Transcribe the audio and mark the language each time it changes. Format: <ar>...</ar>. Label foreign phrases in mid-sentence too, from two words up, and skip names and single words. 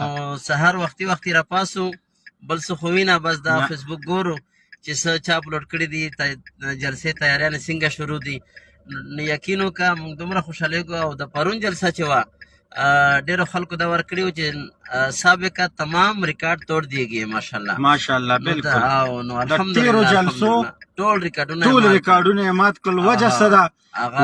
<ps>نو سهار وختي راپاسو بل څه خو وینه بس دا فیسبوک ګورو چې څه چا اپلوډ کړي دي جلسې تیاریانې څنګه شروع دي نو یقین وکړه مونږ دومره خوشحالېږو او د پرون جلسه چې وه ډېرو خلکو دا ورکړي وو چې</ps> <ur>سابقه تمام ریکارډ توڑ دیے گئے</ur> <ps>ماشاءالله بالکل او نو د تیرو جلسو ټول ریکارډونه یې مات کړل وجه څه ده</ps>